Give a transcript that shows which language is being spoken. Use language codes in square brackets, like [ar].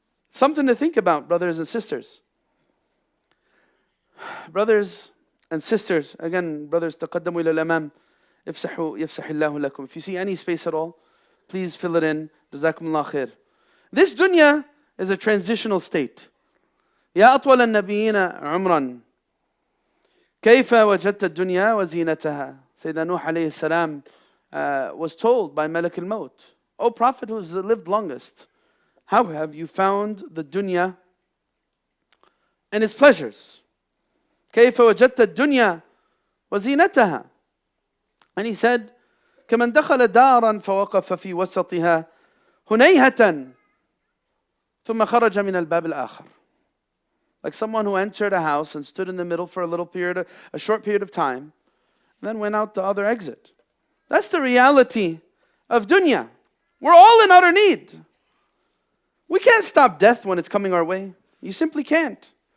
[en] Something to think about, brothers and sisters. Brothers and sisters, again, brothers, [ar] تقدموا إلى الأمام. يفسح الله لكم. [en] If you see any space at all, please fill it in. [ar] جزاكم الله خير. [en] This dunya is a transitional state. [ar] يا أطول النبيين عمرا كيف وجدت الدنيا وزينتها. [en] Sayyidina Nuh alayhi salam was told by Malak al-Maut, O Prophet who's lived longest, how have you found the dunya and its pleasures? [ar] كيف وجدت الدنيا وزينتها. [en] And he said, [ar] كمن دخل دارا فوقف في وسطها هنيهة ثم خرج من الباب الآخر. [en] Like someone who entered a house and stood in the middle for a short period of time, and then went out the other exit. That's the reality of dunya. We're all in utter need. We can't stop death when it's coming our way. You simply can't.